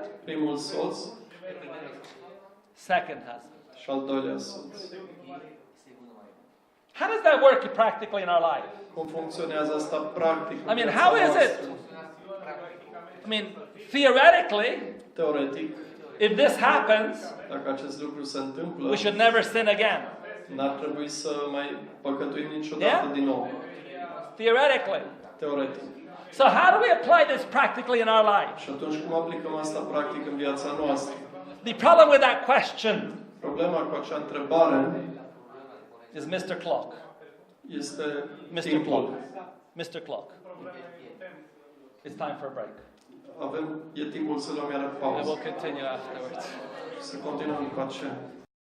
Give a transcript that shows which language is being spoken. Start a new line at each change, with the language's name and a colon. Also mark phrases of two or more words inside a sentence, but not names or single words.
Romanian: Primul soț
English: second husband.
Romanian: și al doilea soț.
English: How does that work practically in our life?
Romanian: Cum funcționează asta practic?
English: I mean, how is it? I mean, theoretically,
Romanian: Teoretic,
English: if this happens,
Romanian: dacă acest lucru se întâmplă,
English: we should never sin again.
Romanian: n-ar trebui să mai păcătuim niciodată
English: Yeah?
Romanian: din nou.
English: Theoretically.
Romanian: Teoretic.
English: So how do we apply this practically in our life?
Romanian: Și atunci cum aplicăm asta practic în viața noastră?
English: The problem with that question
Romanian: Problema cu acea întrebare
English: is Mr. Clock.
Romanian: este
English: Mr.
Romanian: timpul.
English: Clock. Mr. Clock. It's time for a break.
Romanian: E timpul să luăm iară
English: And
Romanian: pauză.
English: we'll continue afterwards.
Romanian: Să continuăm după aceea.